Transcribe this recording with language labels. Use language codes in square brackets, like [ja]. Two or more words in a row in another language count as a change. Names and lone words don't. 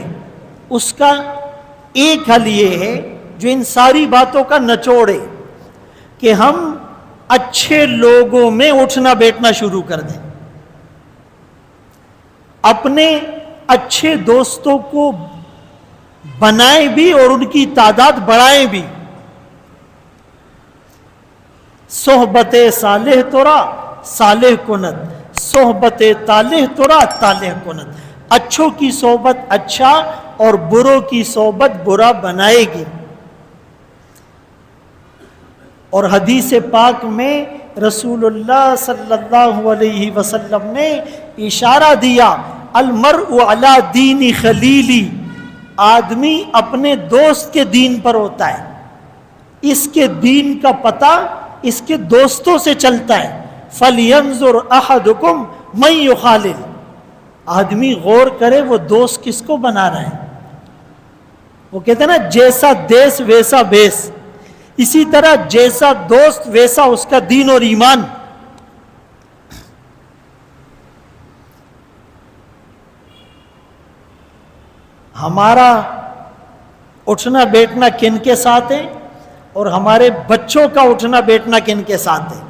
[ur] اس کا ایک حل یہ ہے جو ان ساری باتوں کا نچوڑ ہے کہ ہم اچھے لوگوں میں اٹھنا بیٹھنا شروع کر دیں، اپنے اچھے دوستوں کو بنائیں بھی اور ان کی تعداد بڑھائیں بھی۔ [fa] صحبت صالح ترا صالح کند، صحبت طالح ترا طالح کند۔ [ur] اچھوں کی صحبت اچھا اور بروں کی صحبت برا بنائے گی۔ اور حدیث پاک میں رسول اللہ [ar] صلی اللہ علیہ وسلم [ur] نے اشارہ دیا، [ar] المرء علی دین خلیلی، [ur] آدمی اپنے دوست کے دین پر ہوتا ہے، اس کے دین کا پتہ اس کے دوستوں سے چلتا ہے۔ [ar] فَلْيَنْظُرْ أَحَدُكُمْ مَنْ يُخَالِلُ، [ur] آدمی غور کرے وہ دوست کس کو بنا رہا ہے۔ وہ کہتے ہیں نا جیسا دیس ویسا بیس، اسی طرح جیسا دوست ویسا اس کا دین اور ایمان۔ ہمارا اٹھنا بیٹھنا کن کے ساتھ ہے اور ہمارے بچوں کا اٹھنا بیٹھنا کن کے ساتھ ہے؟